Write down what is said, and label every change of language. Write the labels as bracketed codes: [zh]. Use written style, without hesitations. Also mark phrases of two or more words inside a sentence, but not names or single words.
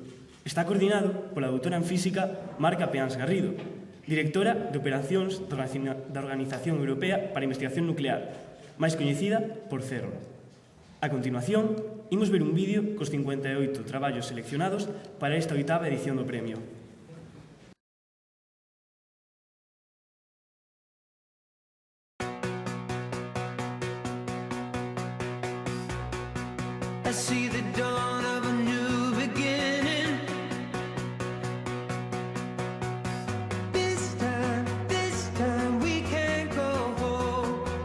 [gl] Está coordinado pola doutora en física Marca Peáns Garrido, directora de operacións da Organización Europea para a Investigación Nuclear, máis coñecida por CERN. A continuación, imos ver un vídeo cos 58 traballos seleccionados para esta 8ª edición do premio. [en] I see the dawn of a new beginning. This time we can't go home.